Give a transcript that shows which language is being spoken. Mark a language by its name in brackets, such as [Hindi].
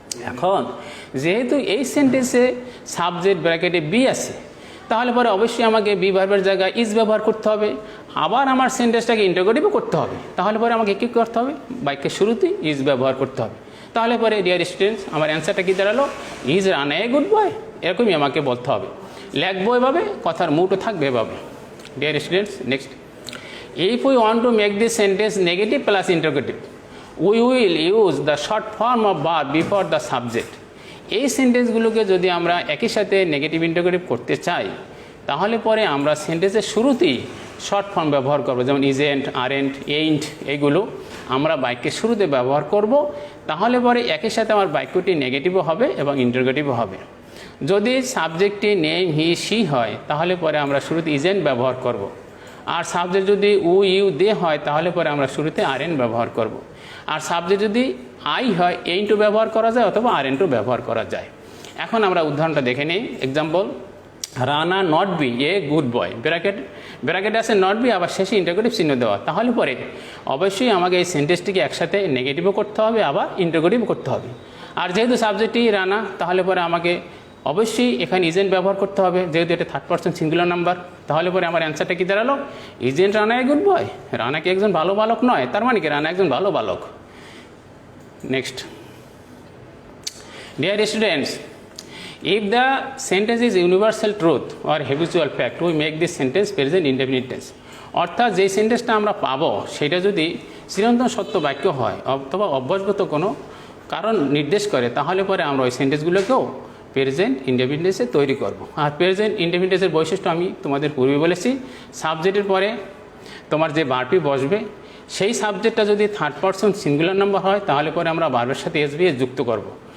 [Bangla] এখন যেহেতু এই সেন্টেন্সে সাবজেক্ট ব্র্যাকেটে বি আছে তাহলে পরে অবশ্যই আমাকে বি ভার্বের জায়গায় ইজ ব্যবহার করতে হবে, আবার আমার সেন্টেন্সটাকে ইন্টারোগেটিভও করতে হবে। তাহলে পরে আমাকে কী করতে হবে, বাক্যের শুরুতেই ইজ ব্যবহার করতে হবে। তাহলে পরে ডিয়ার স্টুডেন্টস আমার অ্যান্সারটা কী দাঁড়ালো, [English] is Rana a good boy, [Bangla] এরকমই আমাকে বলতে হবে। লিখবো এভাবে, কথার মুডও থাকবে এভাবে। [English] Dear students, next. If we want to make this sentence negative plus interrogative, we will use the short form of verb before the subject. [Bangla] এই সেন্টেন্সগুলোকে যদি আমরা একই সাথে নেগেটিভ ইন্টারোগেটিভ করতে চাই তাহলে পরে আমরা সেন্টেন্সের শুরুতেই শর্ট ফর্ম ব্যবহার করব, যেমন ইজেন্ট, আরেন্ট, এইন্ট, এইগুলো আমরা বাক্যের শুরুতে ব্যবহার করব। তাহলে পরে একই সাথে আমার বাক্যটি নেগেটিভও হবে এবং ইন্টারোগেটিভও হবে। যদি সাবজেক্টটি নেম হি সি হয় তাহলে পরে আমরা শুরুতে ইজেন্ট ব্যবহার করব। আর সাবজেক্ট যদি উ ইউ দে হয় তাহলে পরে আমরা শুরুতে আরএন ব্যবহার করব। আর সাবজেক্ট যদি আই হয় এইন্টু ব্যবহার করা যায় অথবা আরএনটু ব্যবহার করা যায়। এখন আমরা উদাহরণটা দেখে নিই। Example, [English] Rana not be a good boy, [Bangla] bracket আছে নট বি, আবার শেষে ইন্টারোগেটিভ চিহ্ন দেওয়া। তাহলে পরে অবশ্যই আমাকে এই সেন্টেন্সটিকে একসাথে নেগেটিভও করতে হবে আবার ইন্টারোগেটিভও করতে হবে। আর যেহেতু সাবজেক্টটি রানা তাহলে পরে আমাকে অবশ্যই এখানে ইজেন্ট ব্যবহার করতে হবে, যেহেতু এটা থার্ড পারসন সিঙ্গুলার নাম্বার। তাহলে পরে আমার অ্যান্সারটা কী দাঁড়ালো, [English] Isn't Rana a good boy. [Bangla] Rana কি একজন ভালো বালক নয়, তার মানে কি রানা একজন ভালো বালক। [English] Next, dear students, if the sentence is universal truth or habitual fact, we make this sentence present indefinite tense. [Bangla] অর্থাৎ যেই সেন্টেন্সটা আমরা পাবো সেটা যদি চিরন্তন সত্য বাক্য হয় অথবা অভ্যাসগত কোনো কারণ নির্দেশ করে তাহলে পরে আমরা ওই সেন্টেন্সগুলোকেও প্রেজেন্ট ইনডেফিনিট টেন্সে তৈরি করব। আর প্রেজেন্ট ইনডেফিনিট টেন্সের বৈশিষ্ট্য আমি তোমাদের পূর্বে বলেছি, সাবজেক্টের পরে তোমার যে ভার্বটি বসবে সেই সাবজেক্টটা যদি থার্ড পারসন সিঙ্গুলার নাম্বার হয় তাহলে পরে আমরা ভার্বের সাথে এসবিএস যুক্ত করব।